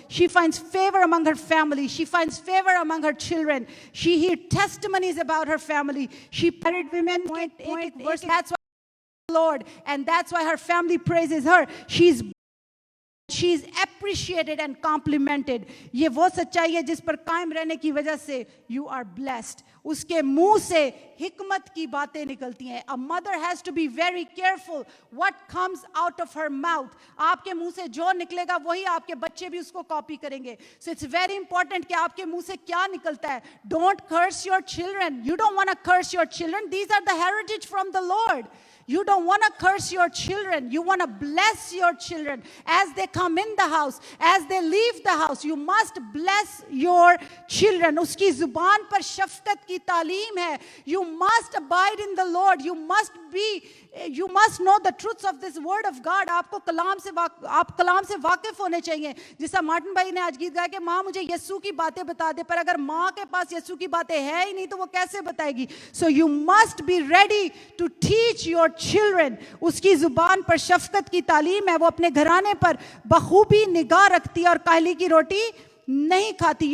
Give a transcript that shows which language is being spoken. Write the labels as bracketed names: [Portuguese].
[English] She finds favor among her family. She finds favor among her children. She hears testimonies about her family. She married women. That's why the Lord. And that's why her family praises her. She's appreciated and complimented. [Urdu] یہ وہ سچائی ہے جس پر قائم رہنے کی وجہ سے [English] you are blessed. [Urdu] اس کے منہ سے حکمت کی باتیں نکلتی ہیں. [English] A mother has to be very careful what comes out of her mouth. [Urdu] آپ کے منہ سے جو نکلے گا وہی آپ کے بچے بھی اس کو کاپی کریں گے. [English] So it's very important [Urdu] کہ آپ کے منہ سے کیا نکلتا ہے. [English] Don't curse your children. You don't want to curse your children. These are the heritage from the Lord. You don't want to curse your children. You want to bless your children as they come in the house, as they leave the house. You must bless your children. [Urdu] اس کی زبان پر شفقت کی تعلیم ہے. [English] You must abide in the Lord. You must know the truths of this word of God. [Urdu] آپ کلام سے واقف ہونے چاہیے. جیسا مارٹن بھائی نے آج گیت گایا کہ ماں مجھے یسوع کی باتیں بتا دے, پر اگر ماں کے پاس یسوع کی باتیں ہے ہی نہیں تو وہ کیسے بتائے گی. [English] So you must be ready to teach your children. [Urdu] اس کی زبان پر شفقت کی تعلیم ہے, وہ اپنے گھرانے پر بخوبی نگاہ رکھتی ہے اور کاہلی کی روٹی نہیں کھاتی.